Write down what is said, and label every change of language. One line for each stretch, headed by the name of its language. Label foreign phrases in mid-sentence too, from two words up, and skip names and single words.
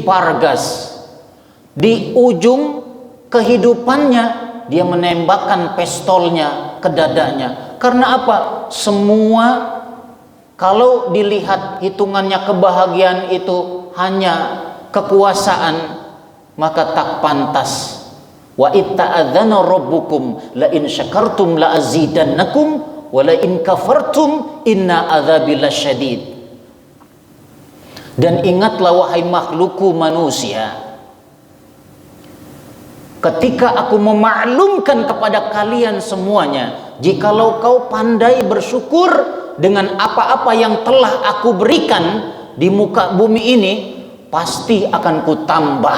Indonesian: Vargas, di ujung kehidupannya dia menembakkan pistolnya ke dadanya. Karena apa? Semua, kalau dilihat hitungannya kebahagiaan itu hanya kekuasaan, maka tak pantas.
Arabic: وإذ تأذن ربكم لئن شكرتم لأزيدنكم ولئن كفرتم إن عذابي لشديد.
Indonesian: Dan ingatlah wahai makhlukku manusia, ketika aku memaklumkan kepada kalian semuanya, jikalau kau pandai bersyukur dengan apa-apa yang telah aku berikan di muka bumi ini, pasti akan kutambah.